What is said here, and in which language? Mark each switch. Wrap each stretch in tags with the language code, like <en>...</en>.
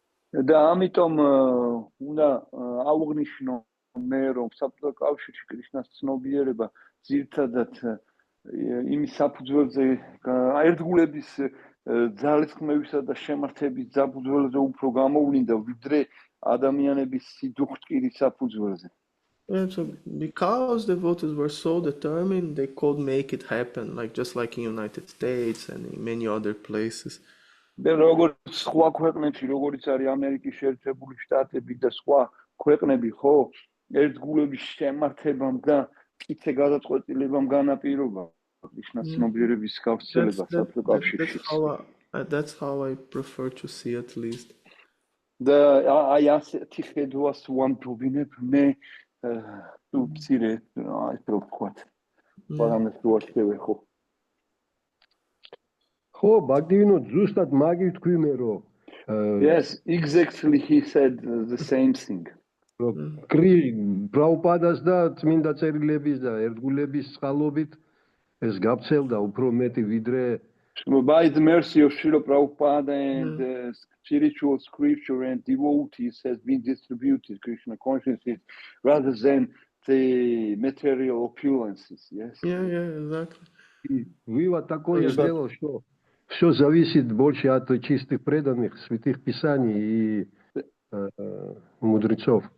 <ka>და ამიტომ უნდა აღვნიშნო მე, რომ საბჭოთა კავშირში კრიშნას ცნობიერება ძირითადად იმის საფუძველზე, ერთგულების ძალისხმევისა და შემართების საფუძველზე უფრო გამოვლინდა, ვიდრე ადამიანების სიდუხტკირის საფუძველზე.</ka> <en>And so because the devotees were so determined, they could make it happen, just like in United States and in many other places.</en> <ka>და როგორც სხვა ქვეყნებში, როგორც არის ამერიკის შეერთებული შტატები და სხვა ქვეყნები, ხო, ერთგულების შემართებამ და მტკიცე გადაწყვეტილებამ განაპირობა კრიშნას ცნობიერების გავრცელება საბჭოთა კავშირში.</ka> <en>That's how I prefer to see at least.</en> <ka>და აი ასეთი ხედვას ვამჯობინებ მე თუ მცირე, ესე ვთქვათ, პარამეტრულად ხო. ხო, ბაგდივინო, ზუსტად მაგი ვთქვი მე, რომ</ka> <en>Yes, exactly, he said the same thing.</en> <ka>პრაბჰუპადას და წმინდა წერილების და ერთგულების წყალობით ეს გაბცელდა უფრო მეტი ვიდრე</ka> <en>By the mercy of Srila Prabhupada and spiritual scripture and devotees has been distributed Krishna consciousness rather than the material opulences. Yes. Yeah, exactly.</en> <ru>Вива такое дело, что все зависит больше от чистых преданных, святых писаний и мудрецов.</ru>